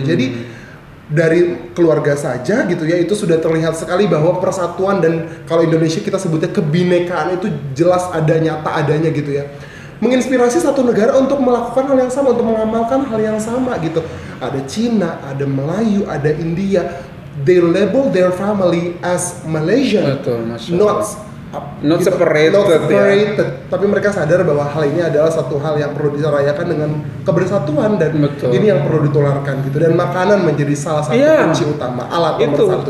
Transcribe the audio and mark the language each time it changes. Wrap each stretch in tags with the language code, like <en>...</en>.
<id>Jadi dari keluarga saja gitu ya, itu sudah terlihat sekali bahwa persatuan, dan kalau Indonesia kita sebutnya kebinekaan itu jelas ada, nyata adanya gitu ya. Menginspirasi satu negara untuk melakukan hal yang sama, untuk mengamalkan hal yang sama gitu. Ada Cina, ada Melayu, ada India.</id> <en>They label their family as Malaysian.</en> <id>Betul, not gitu,</id> <en>separated,</en> <id>ya. Tapi mereka sadar bahwa hal ini adalah satu hal yang perlu dirayakan dengan kebersatuan, dan ini yang perlu ditularkan gitu. Dan makanan menjadi salah satu kunci utama, alat nomor satu.</id>